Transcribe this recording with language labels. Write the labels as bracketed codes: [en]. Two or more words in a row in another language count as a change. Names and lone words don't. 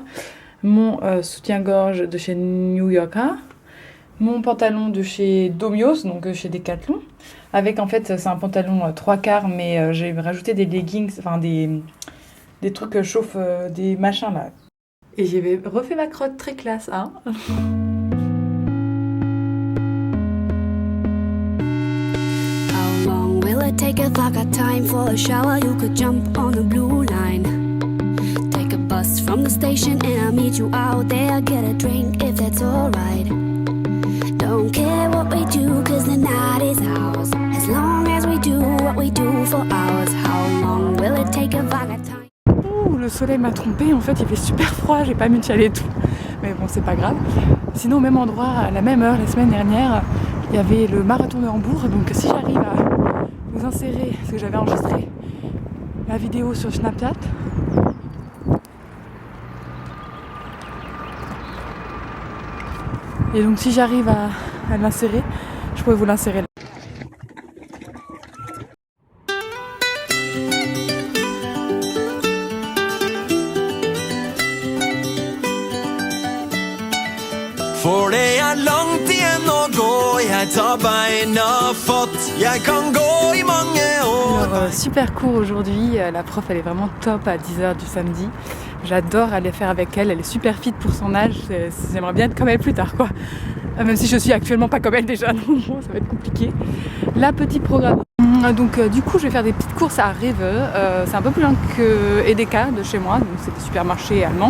[fr] Mon soutien-gorge de chez New Yorker, mon pantalon de chez Domios, donc chez Decathlon, avec en fait c'est un pantalon 3/4 mais j'ai rajouté des leggings, enfin des trucs chauffent, des machins là. Et j'ai refait ma crotte très classe, hein. [en] How long will it take if I got time for a shower? You could jump on the blue line. From the station and I'll meet you out there. Get a drink if that's alright. Don't care what we do cause the night is ours. As long as we do what we do for hours. How long will it take if I got time? [fr] Ouh, le soleil m'a trompée, en fait il fait super froid, j'ai pas mis de chalet et tout. Mais bon, c'est pas grave. Sinon, au même endroit, à la même heure, la semaine dernière, il y avait le marathon de Hambourg. Donc si j'arrive à vous insérer, parce que j'avais enregistré la vidéo sur Snapchat, et donc si j'arrive à l'insérer, je pourrais vous l'insérer là. [no] For det langt igjen å gå, jeg tar beina fatt, jeg kan gå I mange år. [fr] Alors, super court aujourd'hui, la prof elle est vraiment top à 10h du samedi. J'adore aller faire avec elle, elle est super fit pour son âge, j'aimerais bien être comme elle plus tard quoi. Même si je suis actuellement pas comme elle déjà, donc bon, ça va être compliqué. La petite programme. Donc du coup je vais faire des petites courses à Rewe, c'est un peu plus loin que Edeka de chez moi, donc c'est des supermarchés allemands.